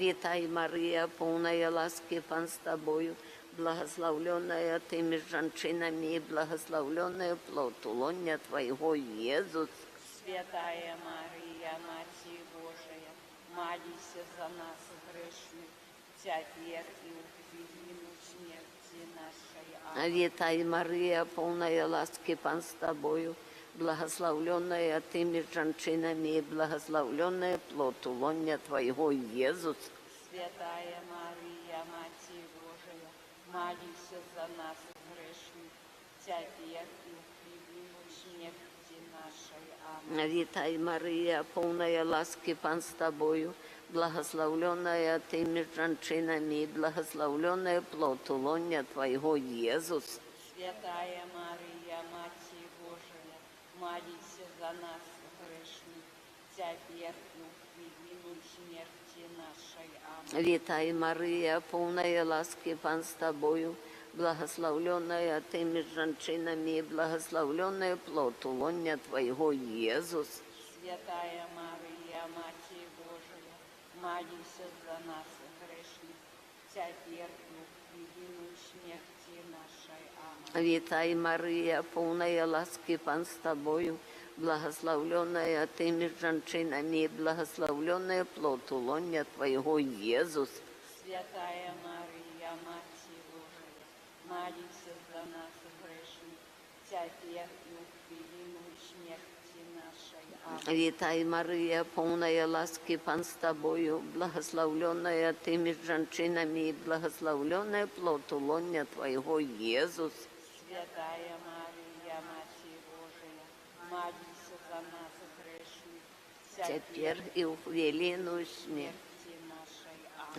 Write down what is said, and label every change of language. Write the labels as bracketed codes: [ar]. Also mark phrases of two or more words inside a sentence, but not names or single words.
[ru] Витай, Мария, полная ласки, Пан с тобою, благословленная ты меж женщинами, и благословленный плод улоня Твоего, Иисус. Святая Мария, Матерь Божия, молись за нас грешных, теперь и в хвилину смерти нашей. Аминь. [uk] Вітай, Марія, повна ласки, Пан з тобою, [ru] благословленная ты между женщинами, и благословленная плод лоня Твоего, Иисус. Святая Мария, Матерь Божия, молись за нас грешных, теперь и в хвилину смерти нашей. Аминь. [uk] Вітай, Марія, повна ласки, Пан з тобою, [ru] благословленная ты между женщинами, и благословленная плод лоня Твоего, Иисус. Святая Мария, Матерь Божия, молись за нас грешных, теперь и в хвилину смерти нашей. Аминь. [uk] Вітай, Марія, повна ласки, Пан з тобою, [ru] благословленная ты между женщинами, и благословленная плод лоня Твоего, Иисус. Святая Мария, Матерь Божия, молись за нас грешных, теперь и в хвилину смерти нашей. Аминь. [uk] Вітай, Марія, повна ласки, Пан з тобою, [ru] благословленная ты между женщинами, и благословленная плод лоня Твоего, Иисус. Святая Мария, Матерь Божия, молись за нас грешных, теперь и в хвилину смерти нашей. Аминь. [uk] Вітай, Марія, повна ласки, Пан з тобою, [ru] благословленная ты между женщинами, и благословленная плод лоня Твоего, Иисус. Святая Мария, Матерь Божия, молись за нас грешных, Теперь и в хвилину смерти. смерти нашей. Аминь.